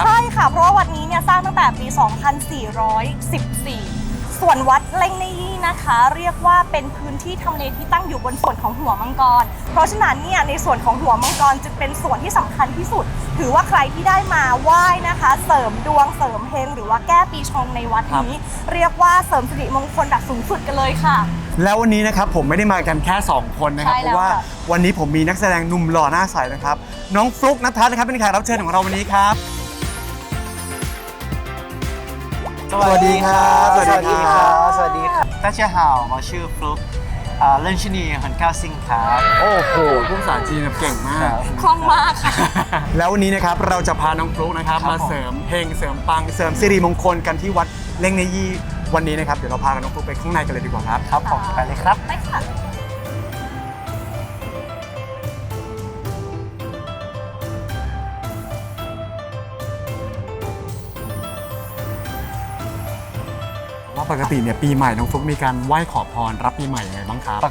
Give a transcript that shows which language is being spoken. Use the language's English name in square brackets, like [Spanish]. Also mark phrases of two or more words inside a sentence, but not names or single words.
[Thai] ใช่ค่ะเพราะว่าวัดนี้เนี่ยสร้างตั้งแต่ปี 2414 ส่วนวัดเล่งเนยีนะคะเรียกว่าเป็นพื้นที่ทำเลที่ตั้งอยู่บนส่วนของหัวมังกรเพราะฉะนั้นเนี่ยในส่วนของหัวมังกรจึงเป็นส่วนที่สำคัญที่สุดถือว่าใครที่ได้มาไหว้นะคะเสริมดวงเสริมเฮงหรือว่าแก้ปีชงในวัดนี้เรียกว่าเสริมสิริมงคลแบบสูงสุดกันเลยค่ะ แล้ววันนี้นะครับผมไม่ได้มากันแค่2คนนะครับเพราะว่าวันนี้ผมมีนักแสดงหนุ่มหล่อหน้าใสนะครับน้องฟลุ๊กณัฐนะครับเป็นแขกรับเชิญของเราวันนี้ครับสวัสดีครับ สวัสดีครับสวัสดีครับ [Chinese] 大家好我是 [Thai] ฟลุ๊ก [Chinese] 认识你很高兴 [Thai] ครับ โอ้โหพูดภาษาจีนเก่งมาก คล่องมากค่ะ แล้ววันนี้นะครับเราจะพาน้องฟลุ๊กนะครับมาเสริมเฮงเสริมปังเสริมสิริมงคลกันที่วัดเล่งเนยีวันนี้นะครับเดี๋ยวเราพาน้องฟลุ๊กไปข้างในกันเลยดีกว่าครับ ครับผมไปเลยครับ ไปค่ะ ว่าปกติเนี่ยปีใหม่น้องฟลุ๊กมีการไหว้ขอพรรับปีใหม่ยังไงบ้างครับ